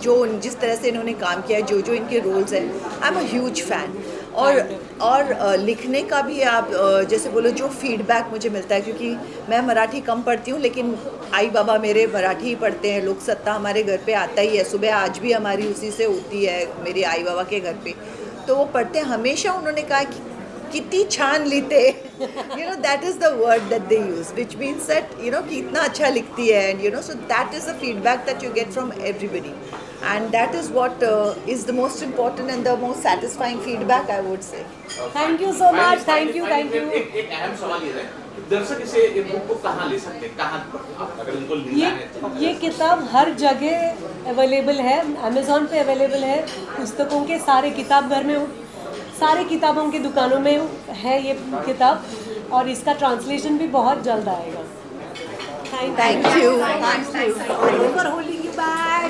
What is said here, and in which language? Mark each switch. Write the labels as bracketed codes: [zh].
[hi] जो जिस तरह से इन्होंने काम किया है, जो इनके रोल्स हैं, I am a huge fan. और लिखने का भी आप जैसे बोलो, जो फीडबैक मुझे मिलता है, क्योंकि मैं मराठी कम पढ़ती हूँ, लेकिन आई बाबा मेरे मराठी ही पढ़ते हैं। लोक सत्ता हमारे घर पे आता ही है, सुबह आज भी हमारी उसी से होती है, मेरे आई बाबा के घर पे, तो वो पढ़ते हैं। हमेशा उन्होंने कहा कि कितनी छान लिखते, [en] you know that is the word that they use, which means that you know [hi] कि इतना अच्छा लिखती है, [en] And you know so that is the feedback that you get from everybody, and that is what is the most important and the most satisfying feedback, I would say. Thank you so much. Thank you. [hi] एक अहम सवाल ये है, दर्शक इसे book को कहाँ ले सकते हैं, कहाँ अगर उनको लेना है? ये किताब हर जगह अवेलेबल है, अमेज़ॉन पे अवेलेबल है, पुस्तकों के सारे किताब घर में, सारे किताबों की दुकानों में है ये किताब, और इसका ट्रांसलेशन भी बहुत जल्द आएगा। [en] Thank you. Thank you for holding you back.